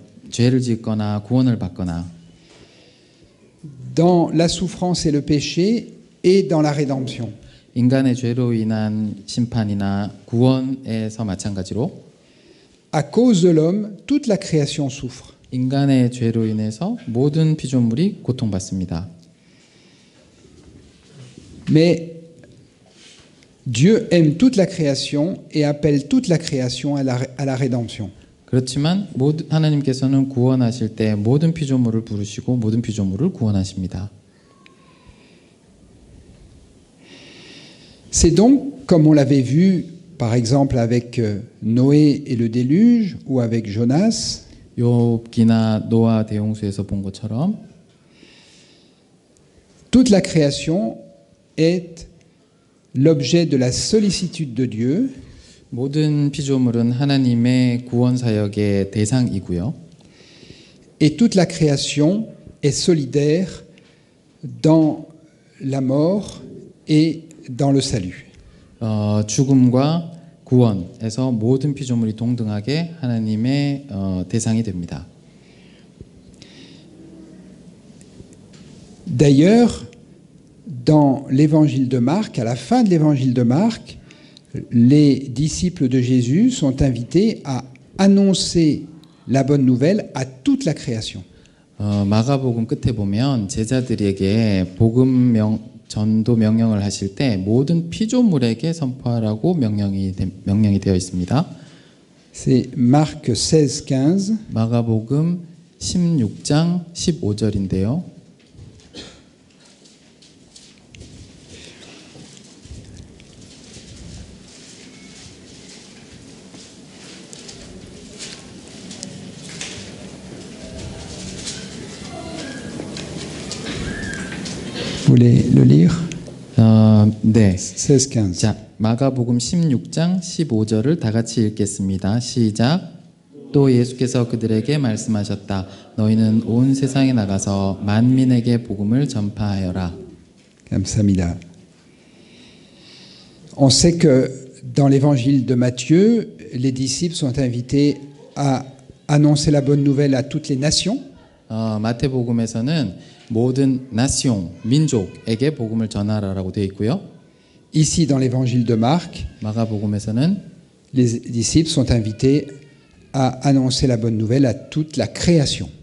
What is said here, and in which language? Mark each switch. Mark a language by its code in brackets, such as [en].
[ko] 죄를 짓거나 구원을 받거나 [fr] dans la souffrance et le péché et dans la rédemption. [ko] 인간의 죄로 인한 심판이나 구원에서 마찬가지로 [fr] À cause de l'homme, toute la création souffre. [ko] 인간의 죄로 인해서 모든 피조물이 고통받습니다. [fr] Mais Dieu aime toute la création et appelle toute la création à la rédemption. [ko] 그렇지만 하나님께서는 구원하실 때 모든 피조물을 부르시고 모든 피조물을 구원하십니다. [fr] C'est donc, comme on l'avait vu, par exemple avec Noé et le déluge, ou avec Jonas, [ko] 욥기나 노아 대홍수에서 본 것처럼 [fr] toute la création est l'objet de la sollicitude de Dieu, [ko] 모든 피조물은 하나님의 구원 사역의 대상이고요. [fr] et toute la création est solidaire dans la mort et dans le salut. [ko] 죽음과 구원에서 모든 피조물이 동등하게 하나님의 대상이 됩니다. [fr] D'ailleurs, dans l'évangile de Marc, à la fin de l'évangile de Marc, les disciples de Jésus sont invités à annoncer la bonne nouvelle à toute la création. [ko] 마가복음 끝에 보면 제자들에게 전도 명령을 하실 때 모든 피조물에게 선포하라고 명령이 되어 있습니다. [fr] C'est Marc 16, 15. [ko] 마가복음 16장 15절인데요. [fr] Vous voulez le lire? [ko] 네. [fr] 16, 15. [ko] 자, 마가복음 16장 15절을 다 같이 읽겠습니다. 시작. 또 예수께서 그들에게 말씀하셨다. 너희는 온 세상에 나가서 만민에게 복음을 전파하여라. Kamsamida. [fr] On sait que dans l'évangile de Matthieu, les disciples sont invités à annoncer la bonne nouvelle à toutes les nations. [ko] 마태복음에서는 모든 나시옹, 민족에게 복음을 전하라라고 되어 있고요. [fr] Ici, dans l'évangile de Marc, [ko] 마가복음에서는 [fr] les disciples sont invités à annoncer la bonne nouvelle à toute la création.